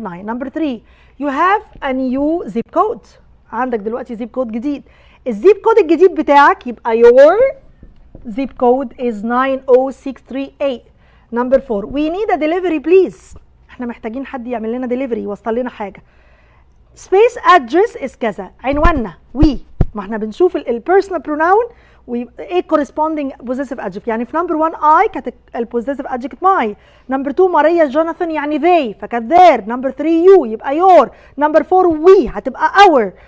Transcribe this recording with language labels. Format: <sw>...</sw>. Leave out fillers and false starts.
<en>number 3 you have a new zip code،</en> <ar>عندك دلوقتي</ar> <en>zip code جديد.</en> <ar>الزيب كود الجديد بتاعك يبقى</ar> <en>your zip code is 90638. number 4 we need a delivery please،</en> <ar>احنا محتاجين حد يعمل لنا delivery يوصل لنا حاجه. space address is كذا، عنواننا we، ما احنا بنشوف البيرسونال pronoun وايه corresponding possessive adjective. يعني في number 1 I كانت البوزيتيف adjective my، number 2 ماريا جوناثان يعني they فكانت their، number 3 you يبقى your، number 4 we هتبقى our.</ar>